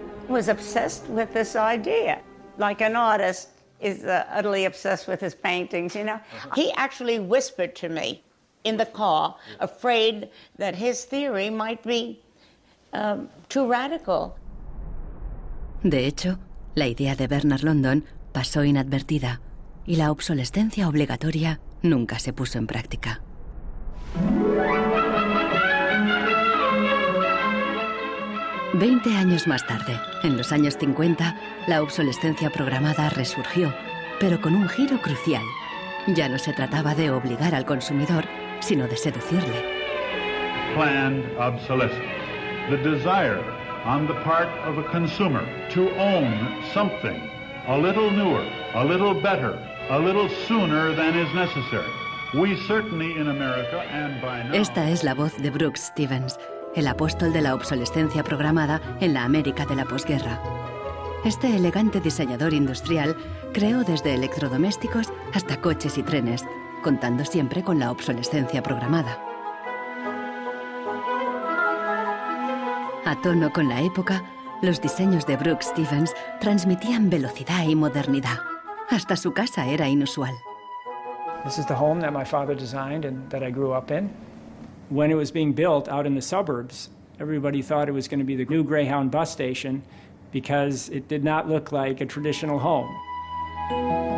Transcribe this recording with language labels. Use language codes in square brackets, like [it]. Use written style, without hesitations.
[en] He was obsessed with this idea. Like an artist is utterly obsessed with his paintings, you know. He actually whispered to me in the car, afraid that his theory might be too radical. [es] De hecho, la idea de Bernard London pasó inadvertida y la obsolescencia obligatoria nunca se puso en práctica. 20 años más tarde, en los años 50, la obsolescencia programada resurgió, pero con un giro crucial. Ya no se trataba de obligar al consumidor, sino de seducirle. [en] Planned obsolescence. The desire on the part of a consumer to own something a little newer, a little better, a little sooner than is necessary. We certainly in America and by now... [es] Esta es la voz de Brooks Stevens, el apóstol de la obsolescencia programada en la América de la posguerra. Este elegante diseñador industrial creó desde electrodomésticos hasta coches y trenes, contando siempre con la obsolescencia programada. A tono con la época, los diseños de Brooks Stevens transmitían velocidad y modernidad. Hasta su casa era inusual. [en] This is the home that my father designed and that I grew up in. When it was being built out in the suburbs, everybody thought it was going to be the new Greyhound bus station because it did not look like a traditional home.